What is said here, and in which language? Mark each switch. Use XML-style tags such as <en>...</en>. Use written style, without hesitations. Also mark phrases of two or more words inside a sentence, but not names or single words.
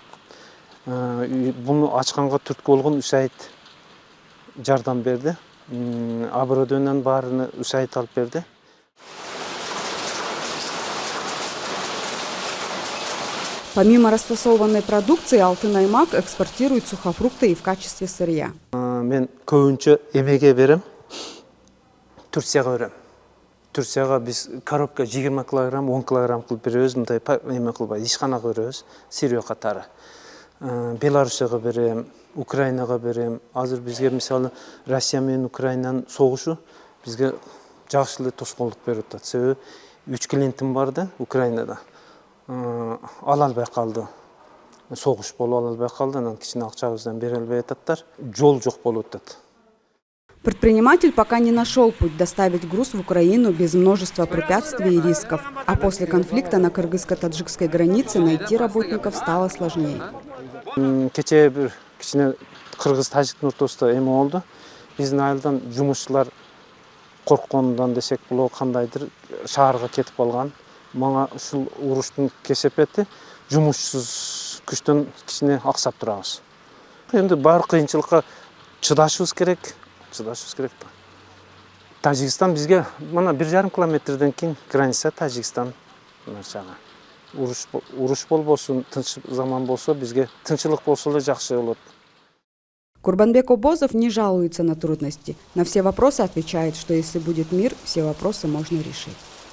<ky>Буну ачканга түрткү болгон Усайт жардам берди. Оборудованиянын баарыны Усайт алып берди.</ky> <ru>Помимо расфасованной продукции, «Алтын-Аймак» экспортирует сухофрукты и в качестве сырья.</ru> <ky>Мен көбүнчө эмеге берем, Турцияга берем. Турцияга биз коробка 20 килограмм, 10 килограмм кылып беребиз, мындай эме кылбай, ишканага беребиз, сырьё катары. Беларусияга берем, Украинага берем. Азыр бизге мисалы Россия менен Украинанын согушу бизге жакшы эле тоскоолдук берип атат. Себеби 3 клиентим бар да Украинада. Ала албай калды. Согуш болуп ала албай калды, анан кичине акчабыздан бере албай ататтар. Жол жок болуп атат.</ky> <ru>Предприниматель пока не нашел путь доставить груз в Украину без множества препятствий и рисков, а после конфликта на кыргызско-таджикской границе найти работников стало сложнее.</ru> <ky>Кечээ бир кичине кыргыз тажиктин ортосунда эме болду. Биздин айылдан жумушчулар коркконундан десек болобу кандайдыр шаарга кетип калган. Мага ушул уруштун кесепети жумушсуз күчтөн кичине аксап турабыз. Эми бар кыйынчылыкка чыдашыбыз керек. Тажикстан бизге мына 1,5 километрден кийин граница Тажикстан нарчага. Уруш болбосун, тынч заман болсо бизге тынчылык болсо эле жакшы болот.</ky> <ru>Курбанбек Обозов не жалуется на трудности. На все вопросы отвечает, что если будет мир, все вопросы можно решить.</ru>